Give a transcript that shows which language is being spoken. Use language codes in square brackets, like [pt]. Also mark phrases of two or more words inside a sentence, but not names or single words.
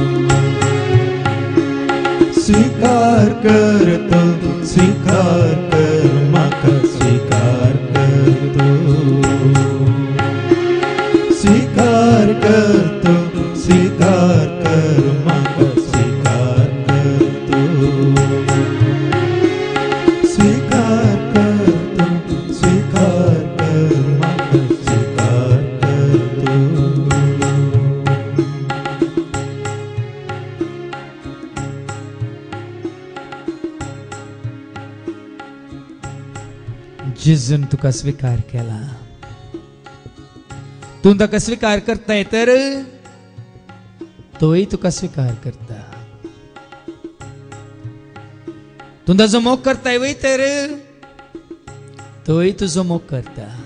[kok] स्वीकार कर तू स्वीकार कर म्हाका स्वीकार कर तू स्वीकार कर तू स्वीकार कर म्हाका स्वीकार कर तू स्वीकार कर तू स्वीकार कर म्हाका स्वीकार कर तू जेजून तुका स्वीकार केला तू ताका स्वीकार करताय तर तोय तुका स्वीकार करता तू ताजो मोग करताय वय तर तोय तुजो मोग करता